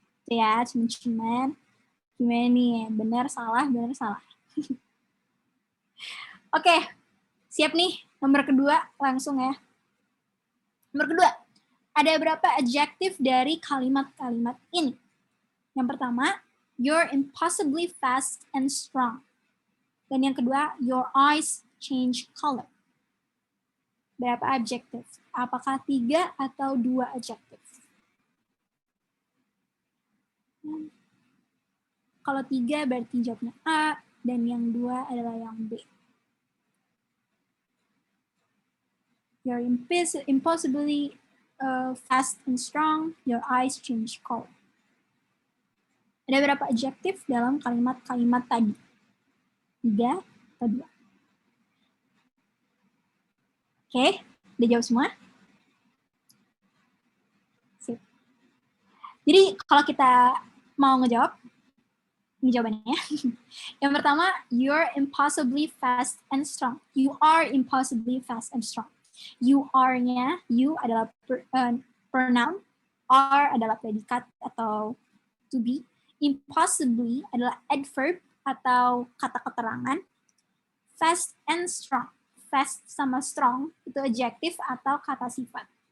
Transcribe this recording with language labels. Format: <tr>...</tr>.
<id>Ya, cuman gimana nih? Benar salah, benar salah. Oke, siap nih. Nomor kedua, langsung ya. Nomor kedua, ada berapa adjektif dari kalimat-kalimat ini? Yang pertama,</id> <en>you're impossibly fast and strong.</en> <id>Dan yang kedua,</id> <en>your eyes change color.</en> <id>Berapa adjektif? Apakah 3 atau 2 adjektif? Kalau 3 berarti jawabnya A, dan yang 2 adalah yang B.</id> <en>You're impossibly fast and strong, your eyes change color.</en> <id>Ada berapa adjektif dalam kalimat-kalimat tadi? 3 atau 2? Oke, udah jawab semua? Sip. Jadi kalau kita mau ngejawab, ini jawabannya. Yang pertama,</id> <en>you're impossibly fast and strong. You are impossibly fast and strong.</en> <id>You are-nya, you adalah pronoun, are adalah predikat atau to be, impossibly adalah adverb atau kata keterangan, fast and strong. Fast sama strong itu adjektif atau kata sifat.</id>